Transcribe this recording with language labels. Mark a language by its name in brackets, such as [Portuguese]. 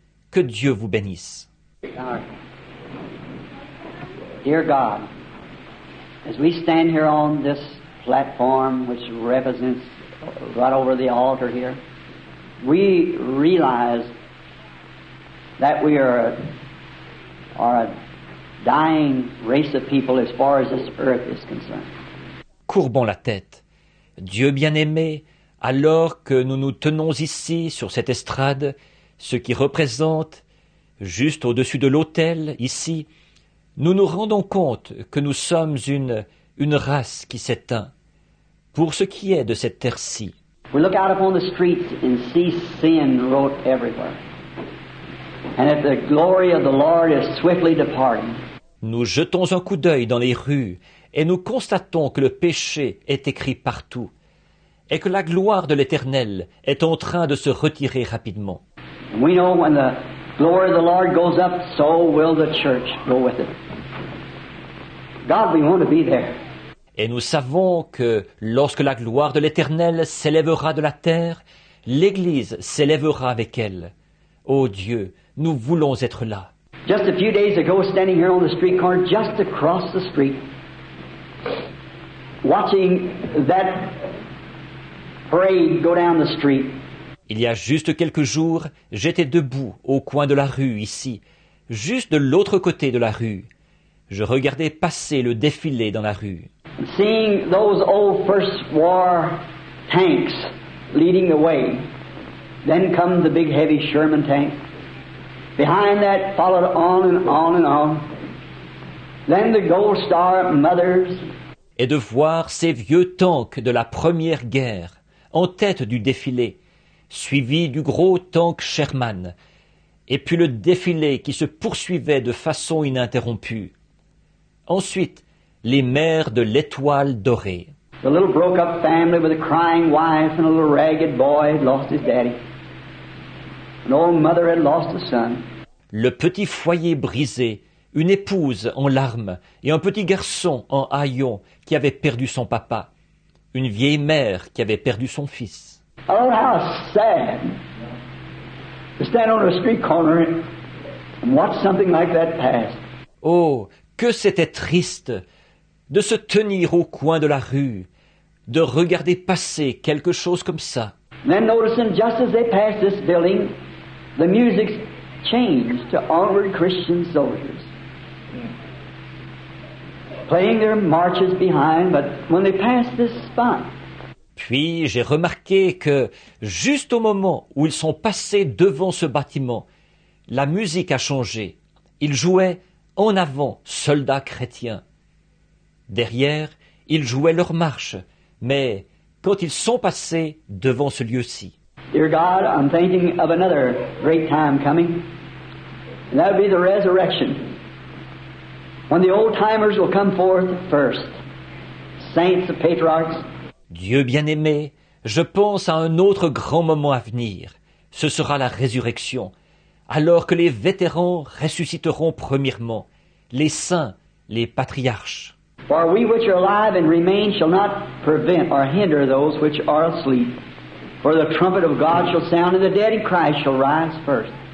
[French] Que Dieu vous bénisse. [English] Dear God, as we stand here on this platform which represents right over the altar here, we realize that we are a dying race of people as far as this earth is concerned. [French] Courbons la tête. Dieu bien-aimé, alors que nous nous tenons ici sur cette estrade, ce qui représente, juste au-dessus de l'autel, ici, nous nous rendons compte que nous sommes une race qui s'éteint. Pour ce qui est de cette terre-ci, [English] We look out upon the streets and see sin wrote everywhere. And that the glory of the Lord is swiftly departing. [French] nous jetons un coup d'œil dans les rues et nous constatons que le péché est écrit partout et que la gloire de l'Éternel est en train de se retirer rapidement. [English] And we know when the glory of the Lord goes up, so will the church go with it. God, we want to be there. [French] Et nous savons que lorsque la gloire de l'Éternel s'élèvera de la terre, l'Église s'élèvera avec elle. Ô Dieu, nous voulons être là. [English] Just a few days ago, standing here on the street corner, just across the street, watching that parade go down the street. [French] Il y a juste quelques jours, j'étais debout au coin de la rue ici, juste de l'autre côté de la rue. Je regardais passer le défilé dans la rue. [English] Seeing those old First War tanks leading the way. Then come the big heavy Sherman tank. Behind that followed on and on and on. Then the Gold Star Mothers. [French] Et de voir ces vieux tanks de la Première Guerre en tête du défilé, suivis du gros tank Sherman, et puis le défilé qui se poursuivait de façon ininterrompue. Ensuite, les mères de l'Étoile dorée. [English] The little broke-up family with a crying wife and a little ragged boy had lost his daddy. An old mother had lost a son. [French] Le petit foyer brisé, une épouse en larmes et un petit garçon en haillons qui avait perdu son papa, une vieille mère qui avait perdu son fils. [English] Oh, how sad to stand on a street corner and watch something like that pass. [French] Oh, que c'était triste de se tenir au coin de la rue, de regarder passer quelque chose comme ça. [English] And then noticing just as they passed this building, the music changed to Onward Christian Soldiers. Playing their marches behind, but when they passed this spot, [French] Puis j'ai remarqué que, juste au moment où ils sont passés devant ce bâtiment, la musique a changé. Ils jouaient en avant, soldats chrétiens. Derrière, ils jouaient leur marche, mais quand ils sont passés devant ce lieu-ci. [English] Dear God, I'm thinking of another great time coming, and that will be the resurrection, when the old-timers will come forth first, saints, the patriarchs. [French] Dieu bien-aimé, je pense à un autre grand moment à venir. Ce sera la résurrection, alors que les vétérans ressusciteront premièrement, les saints, les patriarches. [English] For we which are alive and remain shall not prevent or hinder those which are asleep. For the trumpet of God shall sound, and the dead in Christ shall rise first.